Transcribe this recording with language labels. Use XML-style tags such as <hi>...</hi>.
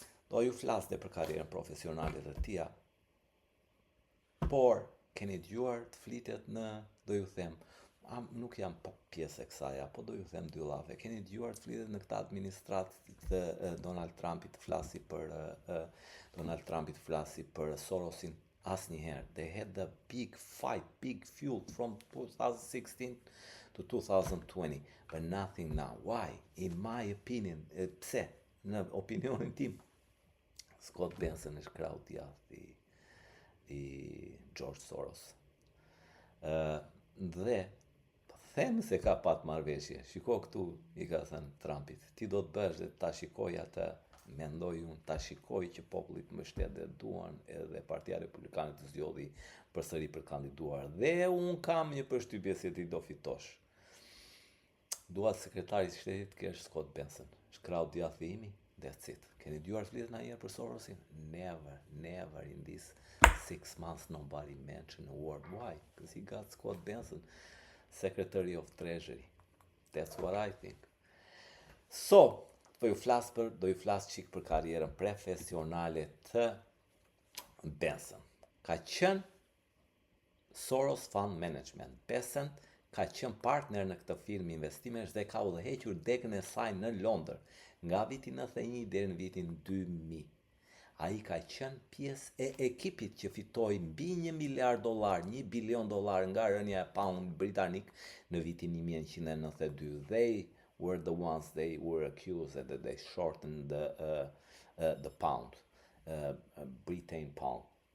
<sq>Do ju flaste për karrierën profesionale të tij, por keni dëgjuar të flitet në, do ju them, nuk jam pjesë e kësaj, po do ju them dy llave. Keni dëgjuar të flitet në këtë administratë të Donald Trumpit të flasi për Sorosin? Asnjëherë.</sq> <en>They had the big fight, big feud from 2016 to 2020, but nothing now. Why? In my opinion,</en> <sq>pse? Në opinionin tim, Scott Benson është krau djath i George Soros. Dhe them se ka pat marrëveshje. Shiko këtu, i ka thënë Trumpit, ti do të bësh dhe ta shikoj atë, mendoj unë, ta shikoj që popullit më shtet dhe duan edhe Partia Republikane të zgjodhi përsëri për kandiduar. Dhe unë kam një përshtypje se ti do fitosh. Dua sekretari i shtetit kesh Scott Benson. Është krau djathi imi,</sq> <en>that's it.</en> <sq>Keni dëgjuar flitet ndonjëherë për Sorosin?</sq> <en>Never in this 6 months nobody mentioned a word. Why? Because he got Scott Benson, Secretary of Treasury. That's what I think.</en> <sq>So, do ju flas çik për karrierën profesionale të Benson. Ka qenë Soros Fund Management. Benson ka qenë partner në këtë firmë investimesh dhe ka udhëhequr degën e saj në Londër nga viti 91 deri në vitin 2000. Ai ka qenë pjesë e ekipit që fitoi mbi $1 miliard, $1 bilion nga rënja e pound britanik në vitin 1992.</sq> <en>They were accused that they shortened the pound, Britain pound.</en>